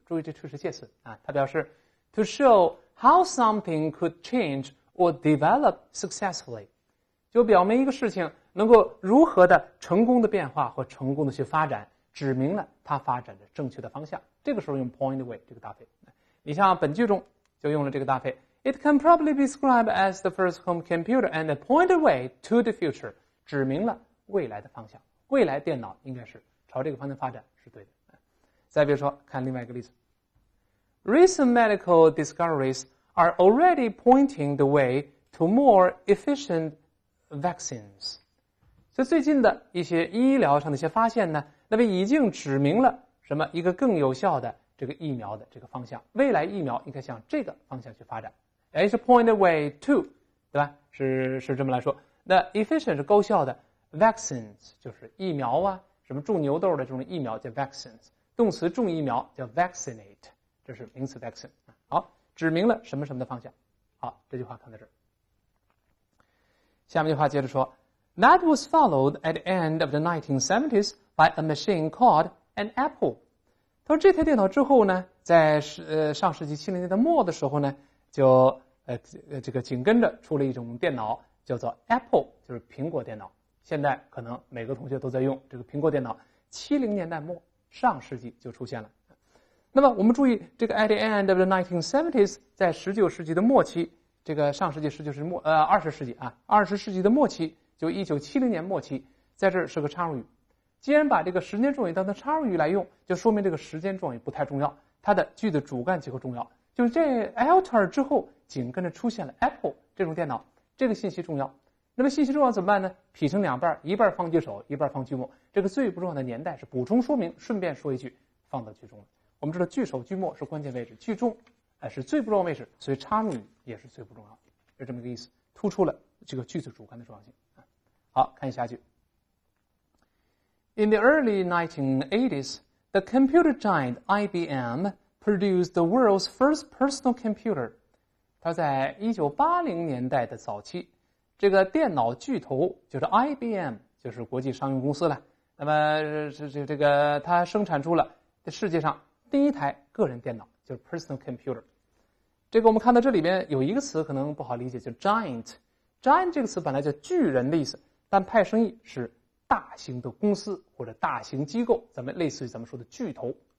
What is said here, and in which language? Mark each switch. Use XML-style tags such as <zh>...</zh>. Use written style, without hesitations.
<zh>注意这 to 是介词啊，它表示</zh> <en>to show how something could change or develop successfully，</en> <zh>就表明一个事情能够如何的成功的变化或成功的去发展，指明了它发展的正确的方向。这个时候用 point the way 这个搭配。你像本句中就用了这个搭配。</zh> <en>It can probably be described as the first home computer and point the way to the future，</en> <zh>指明了未来的方向。未来电脑应该是朝这个方向发展是对的。再比如说，看另外一个例子</zh> <en>，Recent medical discoveries are already pointing the way to more efficient vaccines。</en> <zh>所以最近的一些医疗上的一些发现呢，那么已经指明了什么一个更有效的这个疫苗的这个方向。未来疫苗应该向这个方向去发展。是 point the way to， 对吧？是这么来说。那 efficient 是高效的 ，vaccines 就是疫苗啊，什么种牛痘的这种疫苗叫 vaccines， 动词种疫苗叫 vaccinate， 这是名词 vaccine。好，指明了什么什么的方向。好，这句话看到这儿。下面这句话接着说</zh> <en>，That was followed at the end of the 1970s by a machine called an apple。</en> <zh>他说这台电脑之后呢，在上世纪70年代末的时候呢，就这个紧跟着出了一种电脑，叫做 Apple， 就是苹果电脑。现在可能每个同学都在用这个苹果电脑。70年代末，上世纪就出现了。那么我们注意，这个</zh> <en>at the end of the 1970s，</en> <zh>在19世纪的末期，这个上世纪19世纪末，20世纪啊，20世纪的末期，就1970年末期，在这儿是个插入语。既然把这个时间状语当成插入语来用，就说明这个时间状语不太重要，它的句子主干结构重要。就是这 alter 之后紧跟着出现了 Apple 这种电脑，这个信息重要。那么信息重要怎么办呢？劈成两半，一半放句首，一半放句末。这个最不重要的年代是补充说明，顺便说一句放到句中了。我们知道句首句末是关键位置，句中是最不重要位置，所以插入语也是最不重要的，是这么一个意思，突出了这个句子主干的重要性。好，看下句。</zh> <en>In the early 1980s, the computer giant IBM produced the world's first personal computer。</en> <zh>它在1980年代的早期，这个电脑巨头就是 IBM， 就是国际商用公司了。那么这个它生产出了世界上第一台个人电脑，就是 personal computer。这个我们看到这里边有一个词可能不好理解，就是 giant。giant 这个词本来叫巨人的意思，但派生意是大型的公司或者大型机构，咱们类似于咱们说的巨头。</zh>